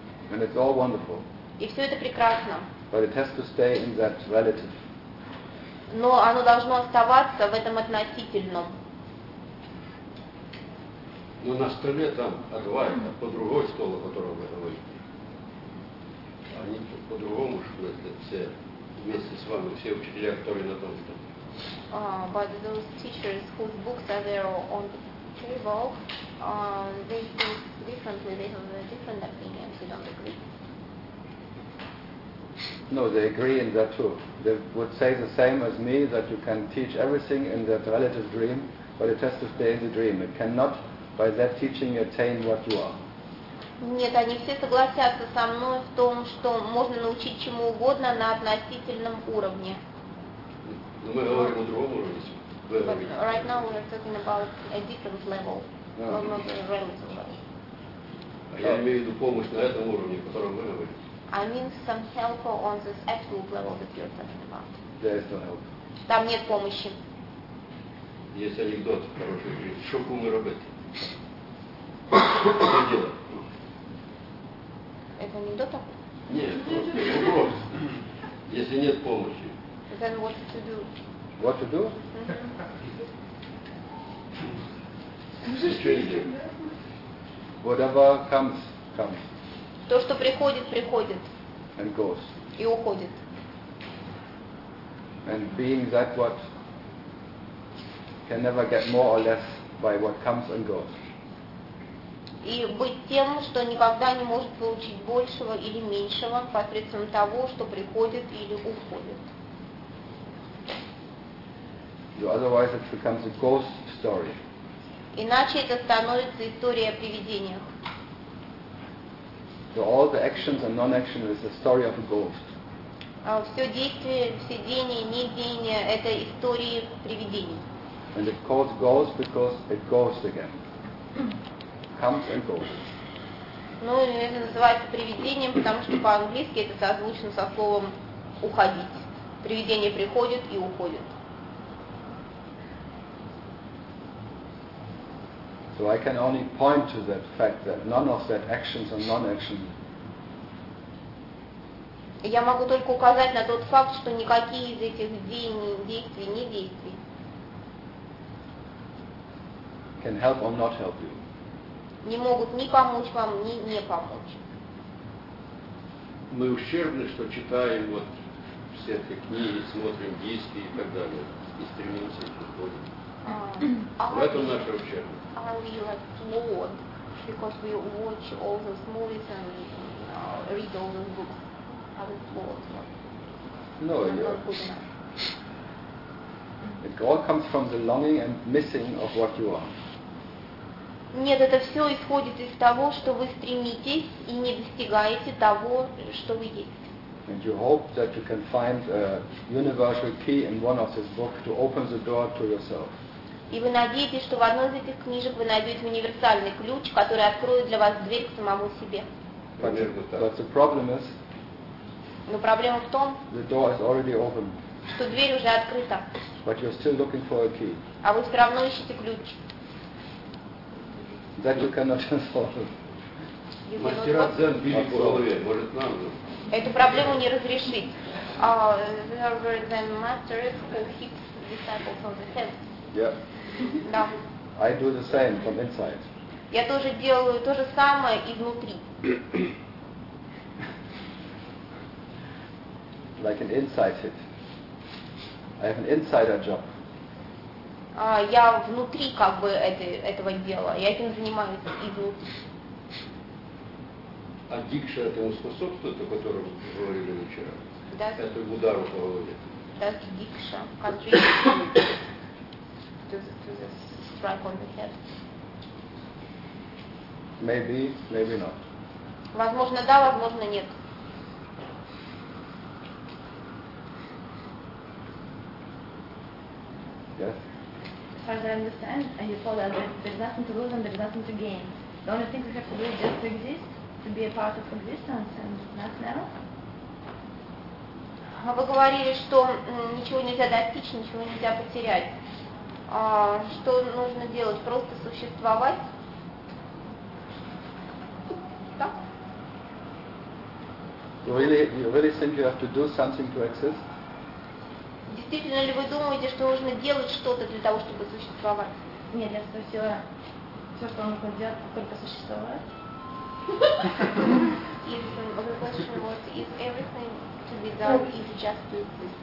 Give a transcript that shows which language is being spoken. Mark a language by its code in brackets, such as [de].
[en] And it's all wonderful. [ru] И все это прекрасно. [en] But it has to stay in that relative. [ru] Но оно должно оставаться в этом относительном. Но на столе там адвайта, по другой стол, о котором вы говорите. Они по-другому же, все вместе с вами, все учителя, которые на том столе. [en] But those teachers whose books are there on the table, they think differently, they have different opinions, they don't agree. No, they agree in that too. They would say the same as me, that you can teach everything in that relative dream, but it has to stay in the dream. It cannot by that teaching you attain what you are. [ru] Нет, они все согласятся со мной в том, что можно научить чему угодно на относительном уровне. Но мы говорим о другом уровне. [en] But right now we are talking about a different level, not a relative level. [ru] А я имею в виду помощь на этом уровне, о котором вы говорите. [en] I mean some help on this absolute level that you're talking about. There is no help. [ru] Там нет помощи. Есть анекдот хороший. Что кумы работают? Что делать? Это анекдот такой? Нет, это вопрос. Если нет помощи. [en] Then what to do? What to do? [ru] Ничего не делать. [en] Whatever comes, comes. [ru] То, что приходит, приходит. [en] And goes. [ru] И уходит. [en] And being that what can never get more or less by what comes and goes. [ru] И быть тем, что никогда не может получить большего или меньшего посредством того, что приходит или уходит. [en] Otherwise it becomes a ghost story. [ru] Иначе это становится история о привидениях. [en] So all the actions and non-action is the story of a ghost. [ru] Все действия, все деяния, не деяния – это истории привидений. [en] And it calls ghost because it goes again. Comes and goes. [ru] Ну, это называется привидением, потому что по-английски это созвучно со словом «уходить». Привидение приходит и уходит. [en] So I can only point to that fact that none of that actions and non-action. [ru] Я могу только указать на тот факт, что никакие из этих деяний, действий, не действий [en] can help or not help you. [ru] Не могут ни помочь вам, ни не помочь. Мы ущербны, что читаем вот все эти книги, смотрим диски и так далее, и стремимся к уходу. В этом наша ущербность. [en] Are we flawed because we watch all those movies and read all those books? No, you're not. It all comes from the longing and missing of what you are. [ru] Нет, это все исходит из того, что вы стремитесь и не достигаете того, что вы есть. [en] And you hope that you can find a universal key in one of these books to open the door to yourself. [ru] И вы надеетесь, что в одной из этих книжек вы найдете универсальный ключ, который откроет для вас дверь к самому себе. [en] But the problem is. [ru] Но проблема в том, [en] the door is already open. [ru] Что дверь уже открыта. [en] But you're still looking for a key. [ru] А вы все равно ищете ключ. [en] That you cannot solve. [ru] Мастера дзен били по голове, может нам же. Эту проблему не разрешить. [en] There are then masters who hit disciples on the head. Yeah. [ru] Да. [en] I do the same from inside. [ru] Я тоже делаю то же самое изнутри. [en] Like an inside hit. I have an insider job. [ru] Я внутри как бы этого дела. Я этим занимаюсь изнутри. Addiction этому способствует, о котором говорили вчера. [en] Does, [ru] это удар по голове. [en] Does addiction contribute to the strike on the head? Maybe, maybe not. [ru] Возможно да, возможно нет. [en] Yes. As far as I understand, and you told us that there's nothing to lose and there's nothing to gain. The only thing we have to do is just to exist, to be a part of existence and nothing else. [ru] Вы говорили, что ничего нельзя достичь, ничего нельзя потерять. Что нужно делать? Просто существовать? Так? [en] You really think you have to do something to exist? [ru] Действительно ли вы думаете, что нужно делать что-то для того, чтобы существовать? Нет, я спросила, все, что нужно делать, только существовать. [en] Is the question was, is everything to be done, is just to exist? To exist.